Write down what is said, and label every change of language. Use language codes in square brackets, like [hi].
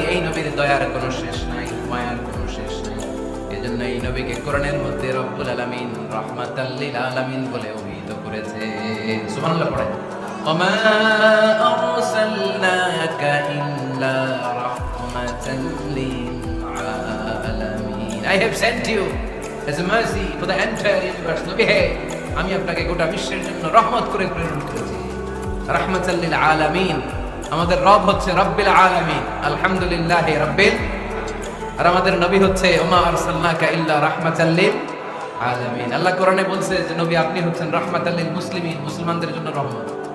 [bn] এই নবীর দয়ার কোনো শেষ নাই, মায়ার কোনো শেষ নাই। এজন্য এই নবীকে কোরআনের মধ্যে রব্বুল আলামিন [ar] রাহমাতাল লিল আলামিন [bn] বলে অভিহিত করেছে। সুবহানাল্লাহ পড়েন। [ar] ওমা আরসালনাকা ইল্লা রাহমাতাল লিল আলামিন। [en] I have sent you as a mercy for the entire universe. [bn] নবী হে, আমি আপনাকে গোটা বিশ্বের জন্য রহমত করে প্রেরণ করেছি। [ar] রাহমাতাল লিল আলামিন। [bn] আমাদের রব হচ্ছে [ar] রব্বিল আলামিন, আলহামদুলিল্লাহি রাব্বিল। [bn] আর আমাদের নবী হচ্ছে [ar] ওমা আরসালনাকা ইল্লা রাহমাতাল লিল আলামিন। [bn] আল্লাহ কোরআনে বলছে যে নবী আপনি হচ্ছেন [ar] রাহমাতাল লিল মুসলিমিন, [bn] মুসলমানদের জন্য রহমত।